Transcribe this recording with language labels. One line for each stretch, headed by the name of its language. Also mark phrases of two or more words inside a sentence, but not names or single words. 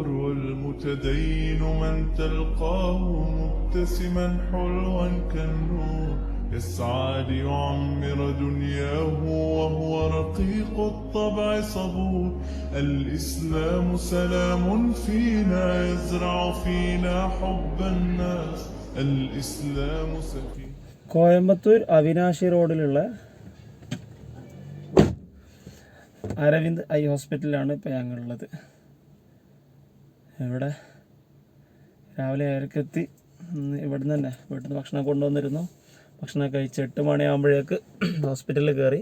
Arabic: والمتدين من تلقاه مبتسما حلوا كالنور يسعى ليعمر دنياه وهو رقيق الطبع صبور الإسلام سلام فينا يزرع فينا حب الناس الإسلام سكين.
Malayalam: കോയമ്പത്തൂർ അവിനാശി റോഡിലുള്ള അരവിന്ദ് ഐ ഹോസ്പിറ്റലിലാണ് ഇപ്പോൾ ഞങ്ങളുള്ളത്. ഇവിടെ രാവിലെ 7:00 എത്തി. ഇവിടുന്ന് തന്നെ വീട്ടിൽ നിന്ന് ഭക്ഷണം കൊണ്ടുവന്നിരുന്നു. ഭക്ഷണം കഴിച്ച് 8 മണിയാകുമ്പോഴേക്ക് ഹോസ്പിറ്റലിൽ കയറി.